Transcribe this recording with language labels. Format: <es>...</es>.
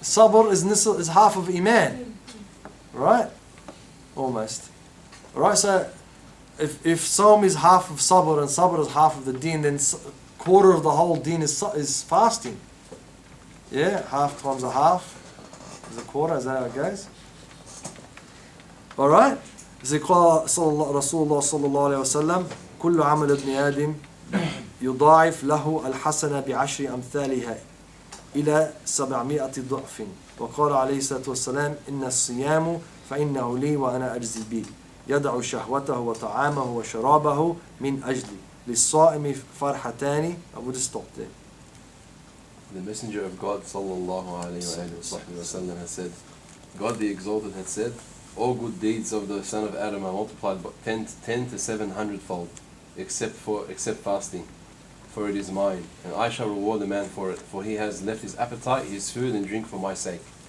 <en>Sabr is half of iman, right? Almost. All right. So if Sawm is half of sabr and sabr is half of the deen, then quarter of the whole deen is fasting. Yeah, half times a half is a quarter. Is that how it goes? All right.</en> <ar>زي قال رسول الله صلى الله عليه وسلم كل عمل ابن آدم يضاعف له الحسنة بعشر أمثالها إلى 700 ضعف وقال عليه الصلاة والسلام إن الصيام فإنه لي وأنا أجزي به يدع شهوته وطعامه وشرابه من أجلي للصائم فرحتان.</ar> <en>I would stop there. The Messenger of God sallallahu alayhi wa sallam has said, God the Exalted had said, all good deeds of the son of Adam are multiplied by 10 to 700 fold, except fasting, for it is mine, and I shall reward the man for it, for he has left his appetite, his food and drink for my sake.</en>